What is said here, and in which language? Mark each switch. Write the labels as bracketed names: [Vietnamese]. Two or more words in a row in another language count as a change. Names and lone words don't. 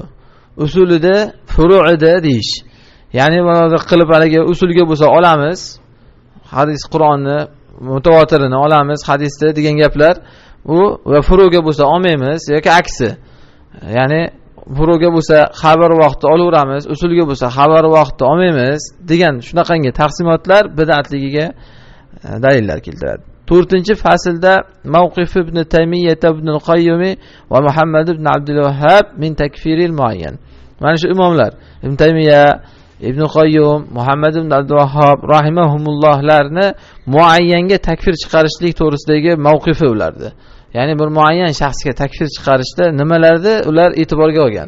[Uzbek] Usulida, furu'ida deyish. Ya'ni mana qilib haligi usulga bo'lsa olamiz, hadis Qur'onni mutavotirini olamiz, hadisda degan gaplar, u va furu'ga bo'lsa olmaymiz yoki aksi. Ya'ni furu'ga bo'lsa xabar vaqti olaveramiz, usulga bo'lsa xabar vaqti olmaymiz degan shunaqangi taqsimotlar bid'atligiga dalillar keltiradi. 4-faslda mavqif ibn Taymiyyah ibn al-Qayyim va Muhammad ibn Abdul Wahhab [Arabic] min takfiril muayyan. [Uzbek] Mana shu imomlar Ibn Taymiyyah, Ibn Qayyim, Muhammad ibn Abdul Wahhab rahimahumullohlarni muayyanga takfir chiqarishlik to'g'risidagi mavqifi ulardi. Ya'ni bir muayyan shaxsga takfir chiqarishda nimalarni ular e'tiborga olgan.